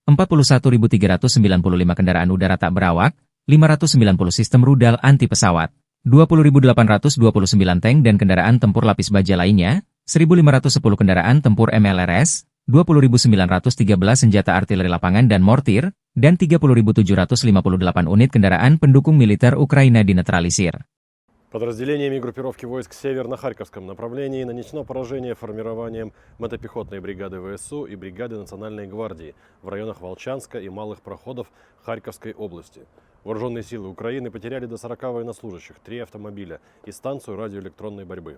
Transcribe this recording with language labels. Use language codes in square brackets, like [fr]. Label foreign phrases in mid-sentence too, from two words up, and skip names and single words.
[id] 41.395 kendaraan udara tak berawak, 590 sistem rudal anti-pesawat, 20.829 tank dan kendaraan tempur lapis baja lainnya, 1.510 kendaraan tempur MLRS, 20.913 senjata artileri lapangan dan mortir, dan 30.758 unit kendaraan pendukung militer Ukraina dinetralisir. [ru] Подразделениями группировки войск «Север» на Харьковском направлении нанесено поражение формированием мотопехотной бригады ВСУ и бригады Национальной гвардии в районах Волчанска и Малых Проходов Харьковской области. Вооруженные силы Украины потеряли до 40 военнослужащих, 3 автомобиля и станцию радиоэлектронной борьбы.